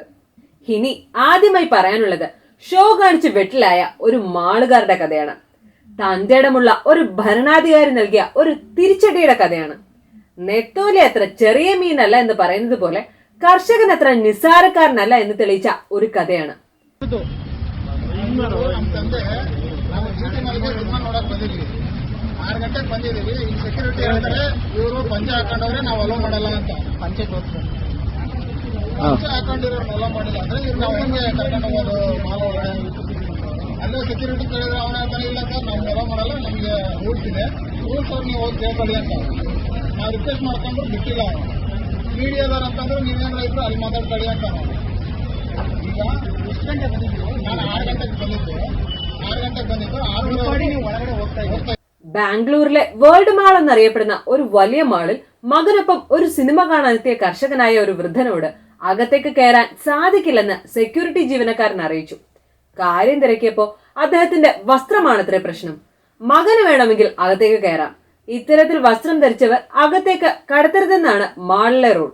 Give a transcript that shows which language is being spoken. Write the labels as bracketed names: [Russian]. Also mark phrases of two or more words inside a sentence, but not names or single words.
[Malayalam] ഇനി ആദ്യമായി പറയാനുള്ളത് ഷോ കാണിച്ച് വെട്ടിലായ ഒരു മാളുകാരുടെ കഥയാണ്. തന്റെ ഇടമുള്ള ഒരു ഭരണാധികാരി നൽകിയ ഒരു തിരിച്ചടിയുടെ കഥയാണ്. നെത്തോലി അത്ര ചെറിയ മീനല്ല എന്ന് പറയുന്നത് പോലെ കർഷകൻ അത്ര നിസ്സാരക്കാരനല്ല എന്ന് തെളിയിച്ച ഒരു കഥയാണ്. [Kannada] ಹಾಕೊಂಡಿರೋಲ್ಲ ಮಾಡಿಲ್ಲ ಅಂದ್ರೆ ಇವ್ರು ನಾವು ಹೆಂಗೆ ಕರ್ಕೊಂಡು ಹೋಗೋದು ಮಾಲ್ ಒಳಗಡೆ ಅಲ್ಲೇ ಸೆಕ್ಯೂರಿಟಿ ಕೇಳಿದ್ರೆ ಅವನ ಹೇಳ್ತಾನೆ ಇಲ್ಲ ಸರ್ ನಾವು ಎಲ್ಲ ಮಾಡಲ್ಲ ನಮಗೆ ರೂಲ್ಸ್ ಇದೆ, ರೂಲ್ಸ್ ಅವ್ರು ನೀವು ಹೋಗಿ ಕೇಳ್ಕೊಳ್ಳಿ ಅಂತ ನಾವು ರಿಕ್ವೆಸ್ಟ್ ಮಾಡ್ಕೊಂಡ್ರು ಬಿಟ್ಟಿಲ್ಲ. ಮೀಡಿಯಾದವ್ರು ಅಂತಂದ್ರೆ ನೀವೇನಾರ ಇದ್ರು ಅಲ್ಲಿ ಮಾತಾಡ್ಕೊಳ್ಳಿ ಅಂತ. ಈಗ ಎಷ್ಟು ಗಂಟೆ ಬಂದಿದ್ದು? ನಾನು 6 ಗಂಟೆಗೆ ಬಂದಿದ್ದು. 6 ನೀವು ಒಳಗಡೆ ಹೋಗ್ತಾ ಇದ್ದೀವಿ. [Malayalam] ബാംഗ്ലൂരിലെ വേൾഡ് മാൾ എന്നറിയപ്പെടുന്ന ഒരു വലിയ മാളിൽ മകനൊപ്പം ഒരു സിനിമ കാണാനെത്തിയ കർഷകനായ ഒരു വൃദ്ധനോട് അകത്തേക്ക് കയറാൻ സാധിക്കില്ലെന്ന് സെക്യൂരിറ്റി ജീവനക്കാരൻ അറിയിച്ചു. കാര്യം തിരക്കിയപ്പോ അദ്ദേഹത്തിന്റെ വസ്ത്രമാണത്രേ പ്രശ്നം. മകന് വേണമെങ്കിൽ അകത്തേക്ക് കയറാം, ഇത്തരത്തിൽ വസ്ത്രം ധരിച്ചവർ അകത്തേക്ക് കടത്തരുതെന്നാണ് മാളിലെ റൂൾ.